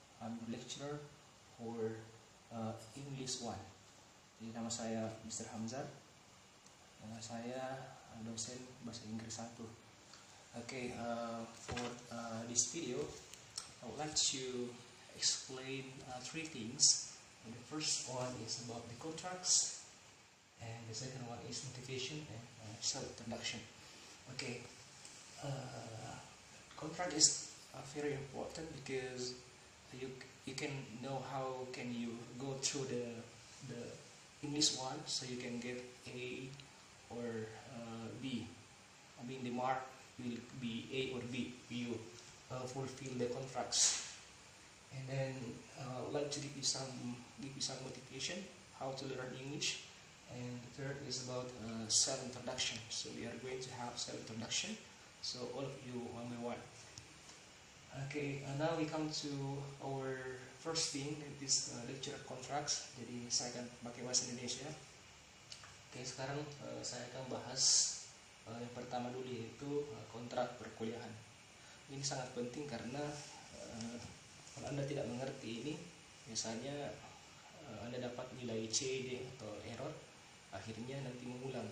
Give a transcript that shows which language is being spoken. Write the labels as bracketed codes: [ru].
[en] I'm the lecturer for English 1. [id] Jadi nama saya Mr. Hamzah. Saya dosen bahasa Inggris 1. [en] Okay, for this video, I would like to explain three things. And the first one is about the contracts. And the second one is motivation and self-introduction. Okay, contract is very important because you can know how can you go through the English one, so you can get A or B. I mean the mark will be A or B. You fulfill the contracts. And then I would like to give you some motivation how to learn English. And the third is about self-introduction. So we are going to have self-introduction. So all of you one by one. Okay, now we come to our first thing, this lecture contracts. [id] Jadi saya akan pakai bahasa Indonesia. Oke, sekarang saya akan bahas yang pertama dulu, yaitu kontrak perkuliahan. Ini sangat penting karena kalau Anda tidak mengerti ini, biasanya Anda dapat nilai C, D atau error, akhirnya nanti mengulang.